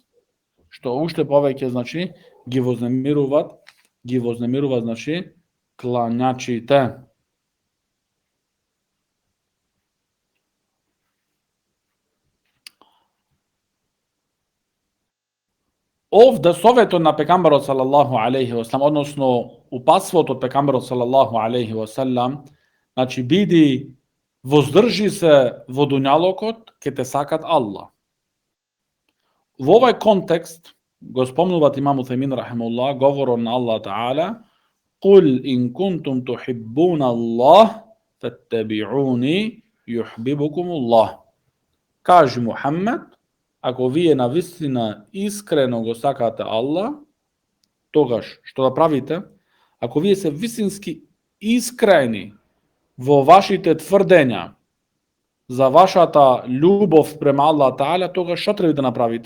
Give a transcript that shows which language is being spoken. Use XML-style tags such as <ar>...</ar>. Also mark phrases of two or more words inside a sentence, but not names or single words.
<mk>Што уште повеќе, значи, ги вознемируваат, значи, клањачите. Овде советот на пекамберот</mk> <ar>صلى الله عليه وسلم,</ar> <mk>односно упатството од пекамберот</mk> <ar>صلى الله عليه وسلم,</ar> <mk>значи биди воздржи се во дуњалокот, ке те сакат Аллах. Во овај контекст го спомнуваат имам Утајмин рахимуллах говорот на Аллах Таала:</mk> <ar>"قل إن كنتم تحبون الله فاتبعوني يحببكم الله."</ar> <mk>Кажи Мухаммед, ако вие навистина искрено го сакате Аллах, тогаш што да правите? Ако вие се вистински искрени во вашите тврдења за вашата љубов према Аллах Таала, тогаш што треба да направите?</mk>